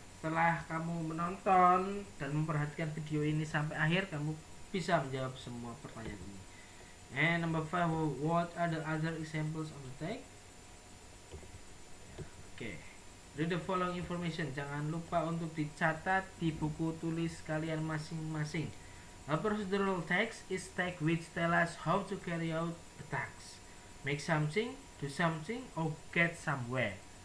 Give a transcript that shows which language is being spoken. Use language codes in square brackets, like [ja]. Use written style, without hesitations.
[id] Setelah kamu menonton dan memperhatikan video ini sampai akhir, kamu bisa menjawab semua pertanyaan ini. [en] And number 5, what are the other examples of the text? Oke. Read the following information. [id] Jangan lupa untuk dicatat di buku tulis kalian masing-masing. [en] A procedural text is text which tell us how to carry out a task, make something, do something, or get somewhere.